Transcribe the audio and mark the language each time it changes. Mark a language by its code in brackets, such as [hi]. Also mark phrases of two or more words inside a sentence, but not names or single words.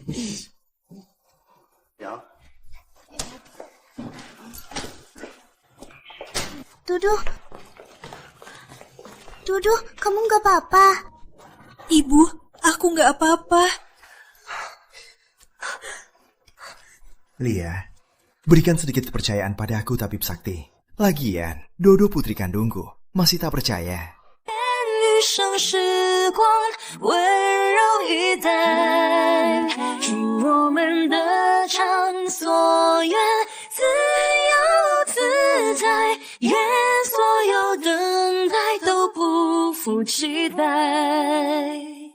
[id] Dodo, kamu gak apa-apa? Ibu, aku gak apa-apa. Lia, berikan sedikit kepercayaan pada aku, Tabib Sakti. Lagian, Dodo putri kandungku. Masih tak percaya? [zh] 余生时光温柔以待，祝我们的场所愿自由自在，愿所有等待都不负期待。